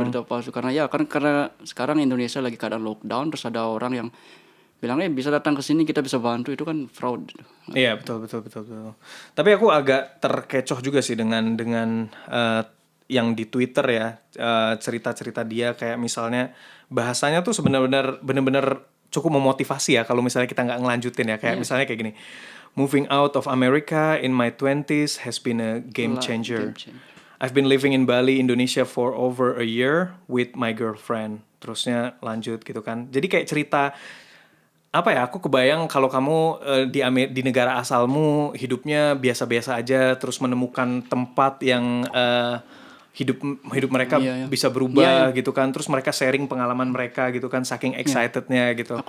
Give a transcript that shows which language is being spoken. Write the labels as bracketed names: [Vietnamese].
[Indonesian] berita palsu karena sekarang Indonesia lagi keadaan lockdown terus ada orang yang bilangnya bisa datang ke sini kita bisa bantu, itu kan fraud. iya, betul. Tapi aku agak terkecoh juga sih dengan yang di Twitter ya, cerita-cerita dia kayak misalnya bahasanya tuh benar-benar cukup memotivasi ya kalau misalnya kita nggak ngelanjutin ya, kayak misalnya kayak gini. [English] Moving out of America in my 20s has been a game changer. I've been living in Bali, Indonesia for over a year with my girlfriend. [Indonesian] Terusnya lanjut gitu kan. Jadi kayak cerita apa ya, aku kebayang kalau kamu di negara asalmu hidupnya biasa-biasa aja, terus menemukan tempat yang hidup mereka bisa berubah gitu kan, terus mereka sharing pengalaman mereka gitu kan, saking excitednya gitu.